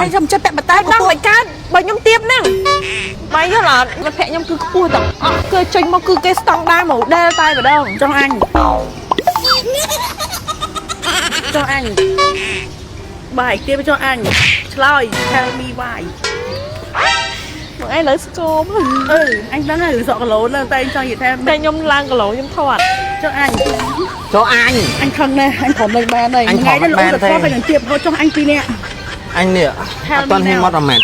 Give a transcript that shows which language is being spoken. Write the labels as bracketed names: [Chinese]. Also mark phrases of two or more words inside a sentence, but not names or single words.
[Khmer] ខ្ញុំចិត្តពាក់បតែដល់មិនកើតបើខ្ញុំទៀបហ្នឹងបាយយល់អត់មិត្តភក្តិខ្ញុំគឺខ្ពស់ទាំងអស់គេចេញមកគឺគេស្តង់ដារ model តែម្ដងចុះអញបាយទៀបចុះអញឆ្លើយ [English] tell me why [Khmer] មកឯងលើស្គមអញដឹងហើយសក់គីឡូនៅតែអញចង់និយាយថាតែខ្ញុំឡើងគីឡូខ្ញុំធាត់ចុះអញ អញខឹងណាស់អញព្រមលេងបានហើយថ្ងៃនេះលោកទៅថតទៅនឹងទៀបហូចចុះអញពីរនាក់ អញនេះអត់ទាន់ហ៊ានមកដល់ម៉ែ